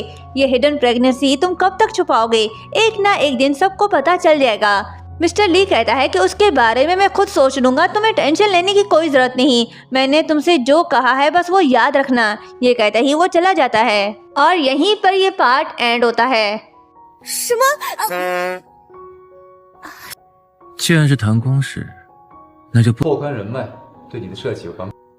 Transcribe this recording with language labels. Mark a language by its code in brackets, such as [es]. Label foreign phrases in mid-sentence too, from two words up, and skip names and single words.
[hi] ये [en] hidden pregnancy [hi] तुम कब तक छुपाओगे? एक ना एक दिन सबको पता चल जाएगा। मिस्टर ली कहता है कि उसके बारे में मैं खुद सोच लूंगा, तुम्हें टेंशन लेने की कोई जरूरत नहीं। मैंने तुमसे जो कहा है बस वो याद रखना। ये कहते ही वो चला जाता है और यहीं पर ये [en] part end [hi] होता है। [zh] 什么？既然是谈公事，那就不。拓宽人脉对你的设计有帮助。